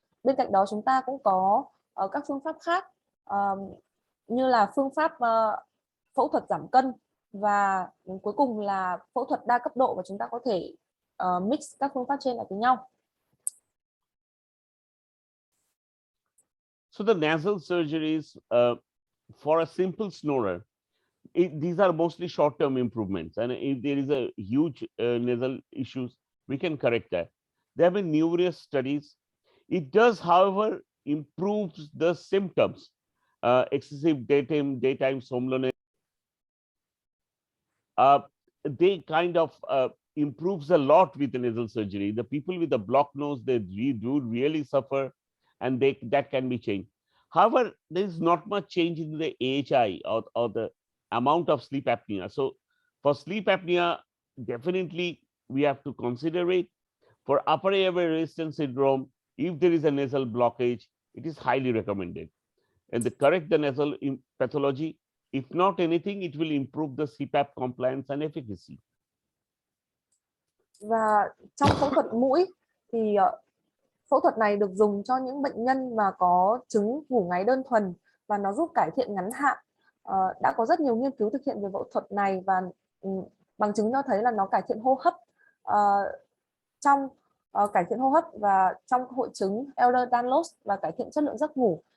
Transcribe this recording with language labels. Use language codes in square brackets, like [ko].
[vi] Bên cạnh đó chúng ta cũng có các phương pháp khác, như là phương pháp phẫu thuật giảm cân, và cuối cùng là phẫu thuật đa cấp độ, và chúng ta có thể mix các phương pháp trên lại với nhau. [en] So the nasal surgeries for a simple snorer, these are mostly short-term improvements, and if there is a huge nasal issues, we can correct that. There have been numerous studies. It does, however, improve the symptoms, excessive daytime somnolence. They kind of improves a lot with the nasal surgery. The people with the blocked nose, they do really suffer, and that can be changed. However, there is not much change in the AHI or the amount of sleep apnea. So for sleep apnea, definitely we have to consider it. For upper airway resistance syndrome, if there is a nasal blockage, it is highly recommended. And to correct the nasal pathology, if not anything, it will improve the CPAP compliance and efficacy. [vi] Và trong phẫu thuật mũi thì phẫu thuật này được dùng cho những bệnh nhân mà có chứng ngủ ngáy đơn thuần, và nó giúp cải thiện ngắn hạn. Đã có rất nhiều nghiên cứu thực hiện về phẫu thuật này, và bằng chứng cho thấy là nó cải thiện hô hấp, trong cải thiện hô hấp và trong hội chứng TRqədC, và cải thiện chất lượng giấc ngủ.